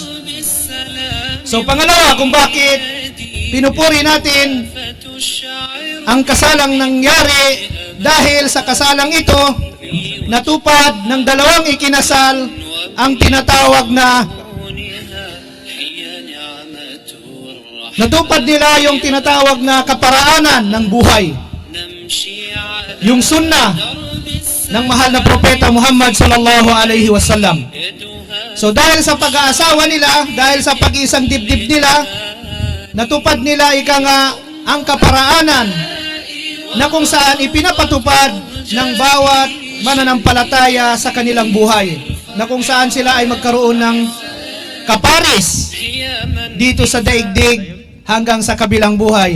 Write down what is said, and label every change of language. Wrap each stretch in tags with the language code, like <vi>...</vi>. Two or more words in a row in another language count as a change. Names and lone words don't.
<tl>So pangalawa, kung bakit pinupuri natin ang kasalang nangyari, dahil sa kasalang ito natupad ng dalawang ikinasal ang tinatawag na natupad nila yung tinatawag na kaparaanan ng buhay, yung sunnah ng mahal na propeta Muhammad</tl> <ar>صلى الله عليه وسلم.</ar> <tl>So dahil sa pag-aasawa nila, dahil sa pag-iisang dibdib nila, natupad nila ang kaparaanan na kung saan ipinapatupad ng bawat mananampalataya sa kanilang buhay, na kung saan sila ay magkaroon ng kaparis dito sa daigdig hanggang sa kabilang buhay.</tl>